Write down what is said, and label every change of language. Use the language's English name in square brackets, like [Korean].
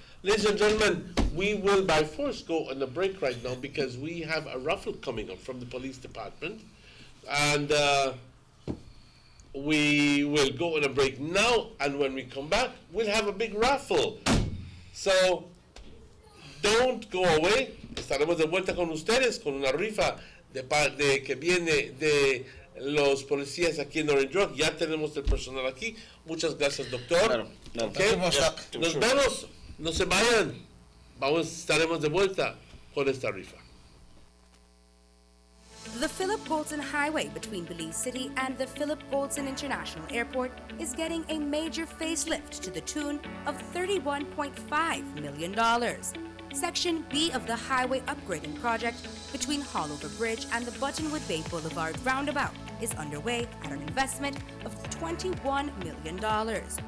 [English] Ladies and gentlemen, we will by force go on a break right now because we have a raffle coming up from the police department. And we will go on a break now, and when we come back, we'll have a big raffle. So, don't go away. [Spanish] Estaremos de vuelta con ustedes con una rifa de que viene de los policías aquí en Orange Walk. Ya tenemos el personal aquí. Muchas gracias, doctor. Claro, claro. Okay. Nos vemos. No se vayan. Estaremos de vuelta con esta rifa. [English] The Philip Goldson Highway between Belize City and the Philip Goldson International Airport is getting a major facelift to the tune of $31.5 million. Section B of the highway upgrading project between Haulover Bridge and the Buttonwood Bay Boulevard roundabout is underway at an investment of $21 million.